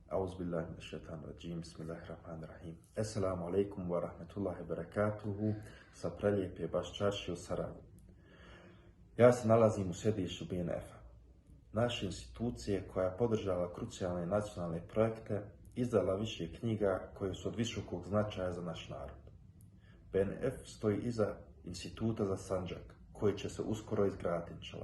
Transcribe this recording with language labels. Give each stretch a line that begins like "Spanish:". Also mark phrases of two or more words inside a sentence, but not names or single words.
Arabic: أعوذ بالله من الشيطان الرجيم. بسم الله الرحمن الرحيم. السلام عليكم ورحمة الله وبركاته.
Bosnian: Sa prelijepe baš čaršije u Sarajevu. Ja se nalazim u sjedištu BNF-a, naše institucije koja je podržala krucijalne nacionalne projekte, izdala više knjiga koje su od visokog značaja za naš narod. BNF stoji iza Instituta za Sandžak, koji će se uskoro izgraditi, inšallah.